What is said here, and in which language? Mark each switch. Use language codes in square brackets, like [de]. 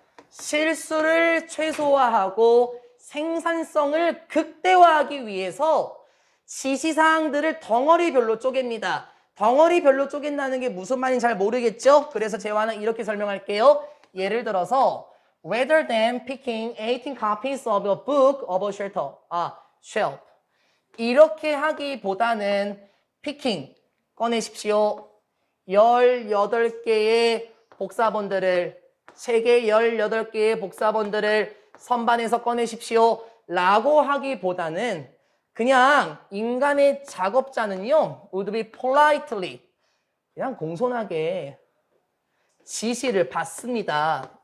[ko] 실수를 최소화하고 생산성을 극대화하기 위해서 지시사항들을 덩어리별로 쪼갭니다. 덩어리별로 쪼갠다는 게 무슨 말인지 잘 모르겠죠? 그래서 재화는 이렇게 설명할게요. 예를 들어서 [en] rather than picking 18 copies of a book of a shelf. [ko] 이렇게 하기보다는 picking 꺼내십시오. 18개의 복사본들을 책의 18개의 복사본들을 선반에서 꺼내십시오 라고 하기보다는 그냥 인간의 작업자는요, [en] would be politely, [ko] 그냥 공손하게 지시를 받습니다.